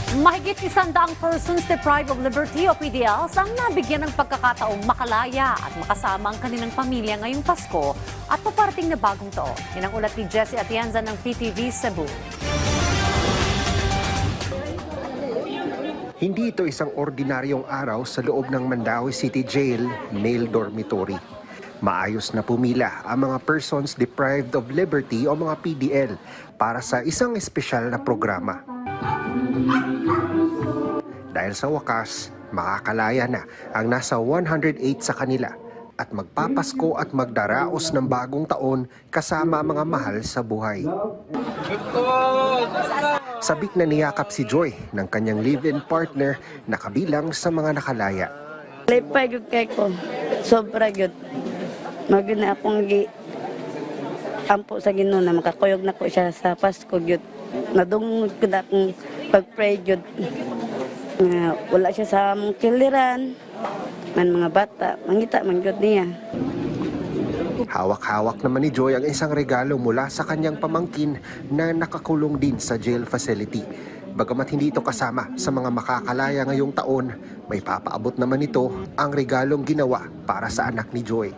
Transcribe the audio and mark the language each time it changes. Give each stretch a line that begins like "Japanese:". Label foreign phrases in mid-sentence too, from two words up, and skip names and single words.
Filipino: Mahigit 100
English: persons deprived of liberty
Filipino: o PDLs ang nabigyan ng pagkakataong makalaya at makasama ang kanilang pamilya ngayong Pasko at paparating na bagong taon. Yan ang ulat ni Jessie Atienza ng PTV Cebu. Hindi ito isang ordinaryong araw sa loob ng Mandaue City Jail Male Dormitory. Maayos na pumila ang mga
English: persons deprived of liberty
Filipino: o mga PDL para sa isang espesyal na programa. Dahil sa wakas, makakalaya na ang nasa 108 sa kanila at magpapasko at magdaraos ng bagong taon kasama mga mahal sa buhay. Sabik na niyakap si Joy ng kanyang
English: live-in partner
Filipino: na kabilang sa mga nakalaya.
Cebuano: Lipay gyud kay ko. Sobra gyud. Magina akong ampo sa Ginoo na makakuyog na ko siya sa Pasko gyud. Nadungog ko na akong pag-pray gyud. Wala siya sa among kiliran. Man mga bata, mangita man gyud niya.
Filipino: Hawak-hawak naman ni Joy ang isang regalo mula sa kanyang pamangkin na nakakulong din sa jail facility. Bagamat hindi ito kasama sa mga makakalaya ngayong taon, may papaabot naman ito ang regalong ginawa para sa anak ni Joy.